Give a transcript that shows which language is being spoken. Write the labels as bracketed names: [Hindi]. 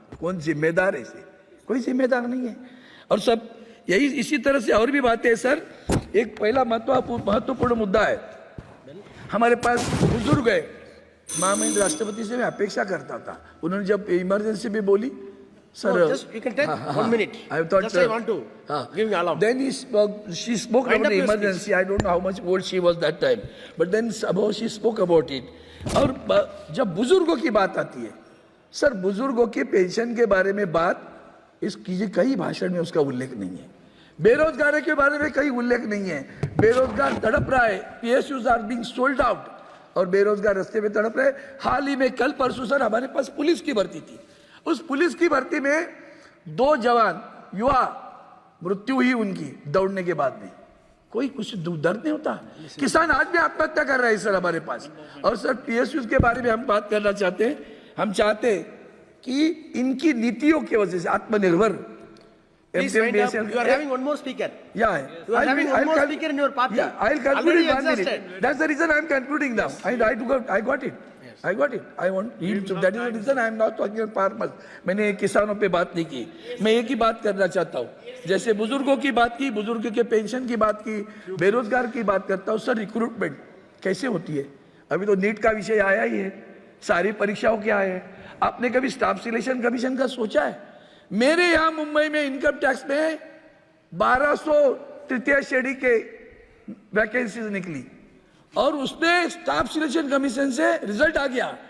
[Hindi] कौन जिम्मेदार है इसे? कोई जिम्मेदार नहीं है। और सब यही इसी तरह से और भी बातें हैं सर। एक पहला महत्वपूर्ण मुद्दा है, हमारे पास बुजुर्ग है। महामहिम राष्ट्रपति से मैं अपेक्षा करता था, उन्होंने जब इमरजेंसी में बोली sir, [English] you can take 1 minute. I thought, just I want to give me along. Then she spoke about the emergency. I don't know how much old she was that time, but then somehow she spoke about it. [Hindi] और जब बुजुर्गों की बात आती है sir, बुजुर्गों की pension के बारे में बात इस कीजिए, कई भाषण में उसका उल्लेख नहीं है। बेरोजगारी के बारे में कहीं उल्लेख नहीं है। बेरोजगार तड़प रहा है, [English] PSUs are being sold out, [Hindi] और बेरोजगार रास्ते में तड़प रहे। हाल ही में कल परसों सर हमारे पास पुलिस की भर्ती थी, उस पुलिस की भर्ती में 2 जवान युवा मृत्यु हुई उनकी दौड़ने के बाद में। कोई कुछ दर्द नहीं होता? किसान आज भी आत्महत्या कर रहे हैं सर हमारे पास। और सर PSUs के बारे में हम बात करना चाहते हैं। हम चाहते कि इनकी नीतियों की वजह से आत्मनिर्भर [English] Please wind up. You are having one more speaker. Yeah, you are having one more speaker in your party. Yeah, I'll conclude in 1 minute. That's the reason I'm concluding now. I got it. Yes. I got it. I want him to. That is the reason I'm not talking about farmers. [Hindi] मैंने किसानों पे बात नहीं की, मैं एक ही बात करना चाहता हूँ। जैसे बुजुर्गों की बात की, बुजुर्ग के पेंशन की बात की, बेरोजगार की बात करता हूँ। सर रिक्रूटमेंट कैसे होती है? अभी तो नीट का विषय आया ही है, सारी परीक्षाओं क्या है? आपने कभी स्टाफ सिलेक्शन कमीशन का सोचा है? मेरे यहाँ मुंबई में इनकम टैक्स में 1200 तृतीय श्रेणी के वैकेंसीज निकली और उसमें स्टाफ सिलेक्शन कमीशन से रिजल्ट आ गया।